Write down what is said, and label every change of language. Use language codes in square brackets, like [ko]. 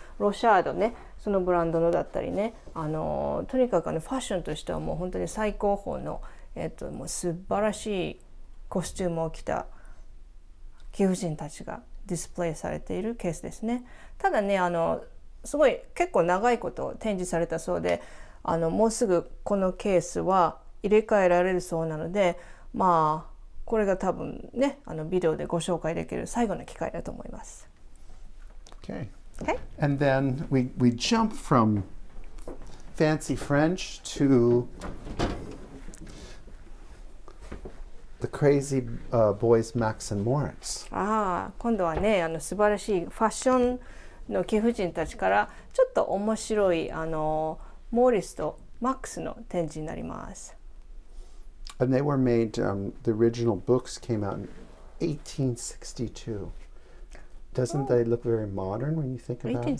[ja] ロシャードねそのブランドのだったりねとにかくファッションとしてはもう本当に最高峰の、もう素晴らしいコスチュームを着た貴婦人たちがディスプレイされているケースですね。ただねすごい結構長いこと展示されたそうでもうすぐこのケースは入れ替えられるそうなのでこれが多分ねビデオでご紹介できる最後の機会だと思います。 [en] Okay. And then we jump from fancy French to the crazy boys Max and Moritz. [ja] 今度はね素晴らしいファッションの貴婦人たちからちょっと面白いモーリスとマックスの展示になります。 [en] And they were made, the original books came out in 1862. Doesn't they look very modern when you think about it?